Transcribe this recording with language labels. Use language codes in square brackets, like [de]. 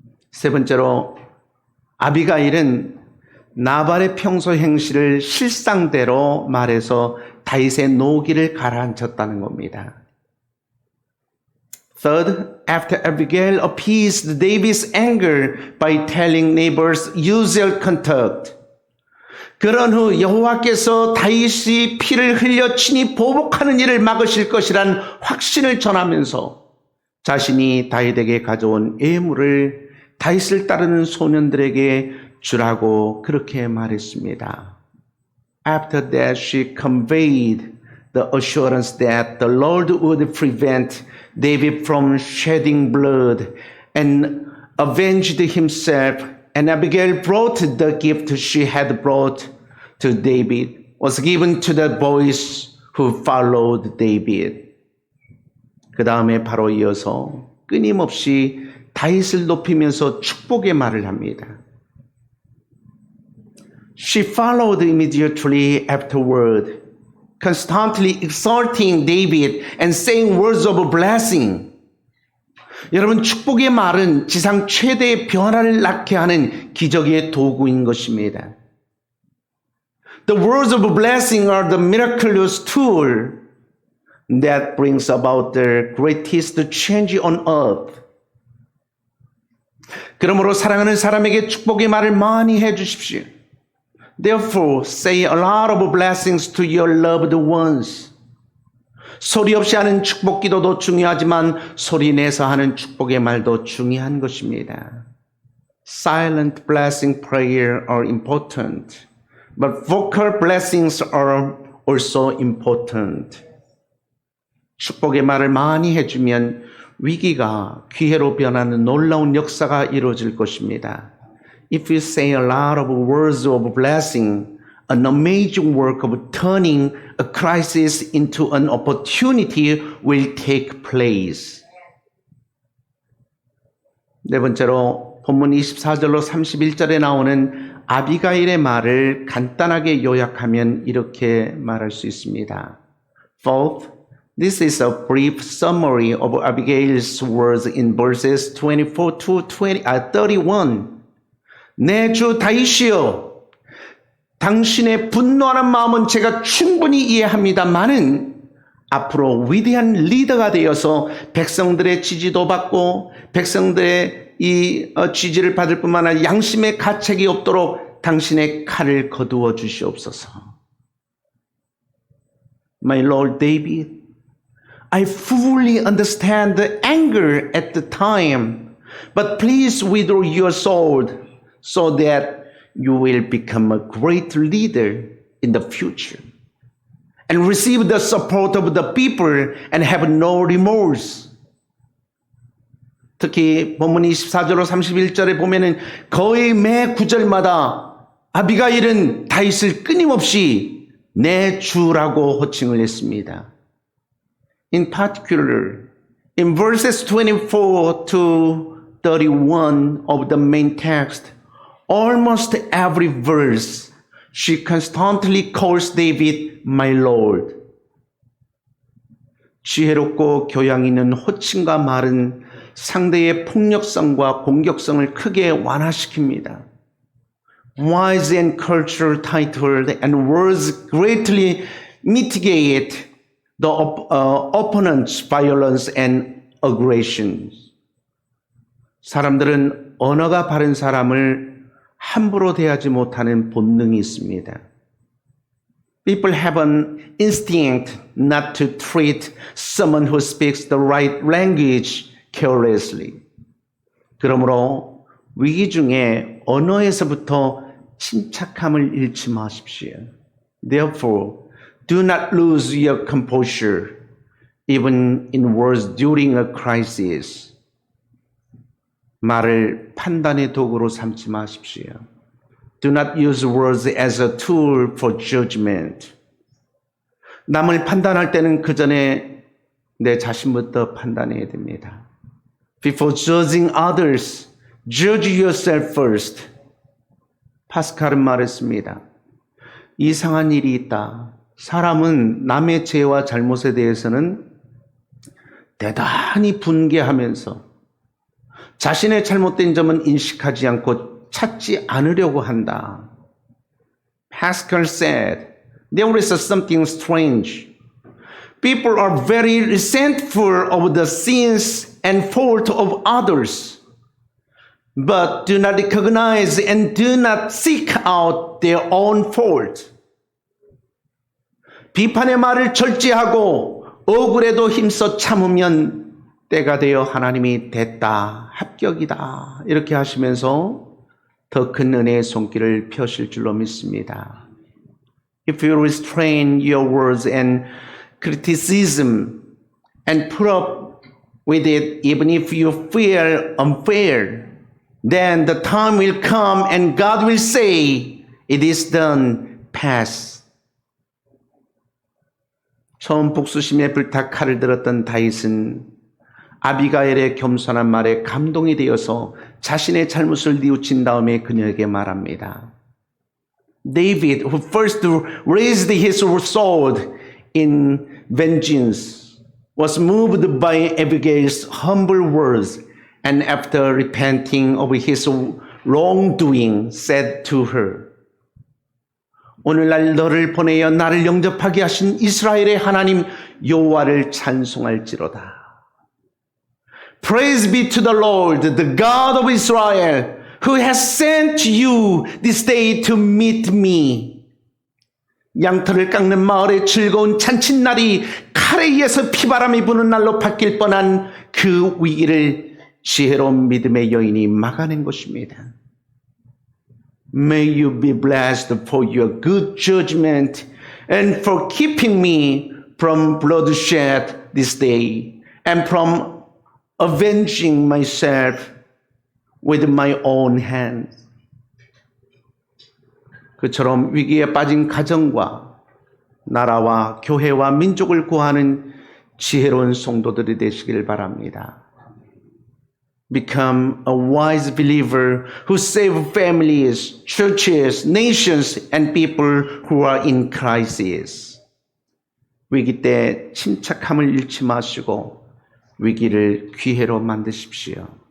[ko] 세 번째로 아비가일은 나발의 평소 행실을 실상대로 말해서 다윗의 노기를 가라앉혔다는 겁니다. [en] Third, after Abigail appeased David's anger by telling Nabal's usual conduct, [ko] 그런 후 여호와께서 다윗이 피를 흘려 친히 보복하는 일을 막으실 것이란 확신을 전하면서 자신이 다윗에게 가져온 예물을 다윗을 따르는 소년들에게 주라고 그렇게 말했습니다. [en] After that, she conveyed the assurance that the Lord would prevent David from shedding blood and avenged himself. And Abigail brought the gift she had brought to David, was given to the boys who followed David. [ko] 그 다음에 바로 이어서 끊임없이 다윗을 높이면서 축복의 말을 합니다. [en] She followed immediately afterward, constantly exalting David and saying words of blessing. [ko] 여러분, 축복의 말은 지상 최대의 변화를 낳게 하는 기적의 도구인 것입니다. [en] The words of blessing are the miraculous tool that brings about the greatest change on earth. [ko] 그러므로 사랑하는 사람에게 축복의 말을 많이 해주십시오. [en] Therefore, say a lot of blessings to your loved ones. [ko] 소리 없이 하는 축복 기도도 중요하지만 소리 내서 하는 축복의 말도 중요한 것입니다. [en] Silent blessing prayer are important, but vocal blessings are also important. [ko] 축복의 말을 많이 해주면 위기가 기회로 변하는 놀라운 역사가 이루어질 것입니다. [en] If you say a lot of words of blessing, an amazing work of turning a crisis into an opportunity will take place. [ko] 네 번째로 본문 24절로 31절에 나오는 아비가일의 말을 간단하게 요약하면 이렇게 말할 수 있습니다. [en] Fourth, this is a brief summary of Abigail's words in verses 24 to 31. [ko] 내 주 다윗이여, 당신의 분노하는 마음은 제가 충분히 이해합니다만은 앞으로 위대한 리더가 되어서 백성들의 지지도 받고 백성들의 이 지지를 받을 뿐만 아니라 양심의 가책이 없도록 당신의 칼을 거두어 주시옵소서. [en] My Lord David, I fully understand the anger at the time, but please withdraw your sword so that you will become a great leader in the future and receive the support of the people and have no remorse. [ko] 특히 본문 24절로 31절에 보면은 거의 매 구절마다 아비가일은 다윗을 끊임없이 내 주라고 호칭을 했습니다. [en] In particular, in verses 24 to 31 of the main text, almost every verse, she constantly calls David my Lord. [ko] 지혜롭고 교양 있는 호칭과 말은 상대의 폭력성과 공격성을 크게 완화시킵니다. [en] Wise and cultural title and words greatly mitigate the opponent's violence and aggressions. [ko] 사람들은 언어가 바른 사람을 함부로 대하지 못하는 본능이 있습니다. [en] People have an instinct not to treat someone who speaks the right language carelessly. [ko] 그러므로 위기 중에 언어에서부터 침착함을 잃지 마십시오. [en] Therefore, do not lose your composure even in words during a crisis. [ko] 말을 판단의 도구로 삼지 마십시오. [en] Do not use words as a tool for judgment. [ko] 남을 판단할 때는 그 전에 내 자신부터 판단해야 됩니다. [en] Before judging others, judge yourself first. [ko] 파스칼은 말했습니다. 이상한 일이 있다. 사람은 남의 죄와 잘못에 대해서는 대단히 분개하면서 자신의 잘못된 점은 인식하지 않고 찾지 않으려고 한다. [en] Pascal said, there is something strange. People are very resentful of the sins and fault of others, but do not recognize and do not seek out their own fault. [ko] 비판의 말을 절제하고 억울해도 힘써 참으면 때가 되어 하나님이 됐다, 합격이다 이렇게 하시면서 더 큰 은혜의 손길을 펴실 줄로 믿습니다. [en] If you restrain your words and criticism and put up with it even if you feel unfair, then the time will come and God will say, it is done, pass. [ko] 처음 복수심에 불타 칼을 들었던 다윗은 아비가일의 겸손한 말에 감동이 되어서 자신의 잘못을 뉘우친 다음에 그녀에게 말합니다. [en] David, who first raised his sword in vengeance, was moved by Abigail's humble words, and after repenting of his wrongdoing, said to her, [ko] 오늘날 너를 보내어 나를 영접하게 하신 이스라엘의 하나님 여호와를 찬송할지로다. [en] Praise be to the Lord, the God of Israel, who has sent you this day to meet me. [ko] 양털을 깎는 마을의 즐거운 잔칫날이 칼에 의해서 피바람이 부는 날로 바뀔 뻔한 그 위기를 지혜로운 믿음의 여인이 막아낸 것입니다. [en] May you be blessed for your good judgment and for keeping me from bloodshed this day and from avenging myself with my own hands. [ko] 그처럼 위기에 빠진 가정과 나라와 교회와 민족을 구하는 지혜로운 성도들이 되시길 바랍니다. [en] Become a wise believer who save families, churches, nations, and people who are in crisis. [ko] 위기 때 침착함을 잃지 마시고 위기를 기회로 만드십시오.